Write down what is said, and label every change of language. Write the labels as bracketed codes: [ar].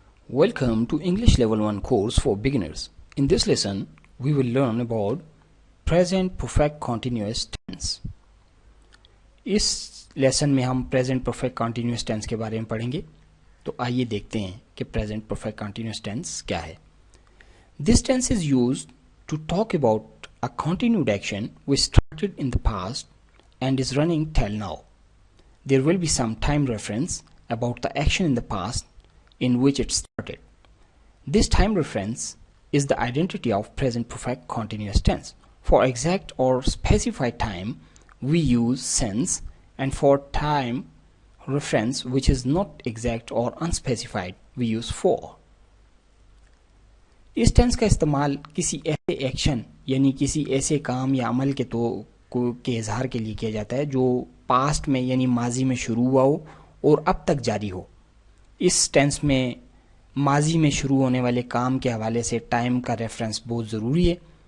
[en] Welcome to English Level 1 course for beginners. In this lesson, we will learn about present perfect continuous tense. [hi] इस lesson में हम present perfect continuous tense के बारे में पढ़ेंगे. तो आइए देखते हैं कि प्रेजेंट परफेक्ट कंटिन्यूअस टेंस क्या है. [en] This tense is used to talk about a continued action which started in the past and is running till now. There will be some time reference about the action in the past in which it started. This time reference is the identity of present perfect continuous tense. For exact or specified time, we use since, and for time reference which is not exact or unspecified, we use for. [hi] इस tense का इस्तेमाल किसी ऐसे action यानी किसी ऐसे काम या अमल के इजहार के लिए किया जाता है जो पास्ट में यानी माजी में शुरू हुआ हो और अब तक जारी हो. इस टेंस में माजी में शुरू होने वाले काम के हवाले से टाइम का रेफरेंस बहुत ज़रूरी है.